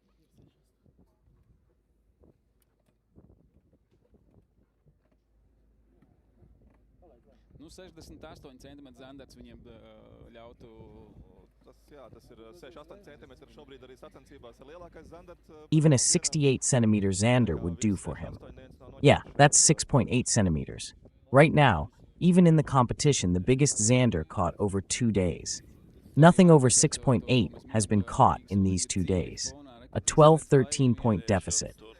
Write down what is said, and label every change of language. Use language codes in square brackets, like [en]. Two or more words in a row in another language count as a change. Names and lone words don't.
[lv] Nu, 68 cm zandarts viņiem ļautu... Tas ir 6-8 cm šobrīd arī sacensībās ir lielākais zandarts. [en] Even a 68 centimeter zander would do for him. Yeah, that's 6.8 centimeters. Right now, even in the competition, the biggest zander caught over 2 days. Nothing over 6.8 has been caught in these 2 days. A 12-13 point deficit.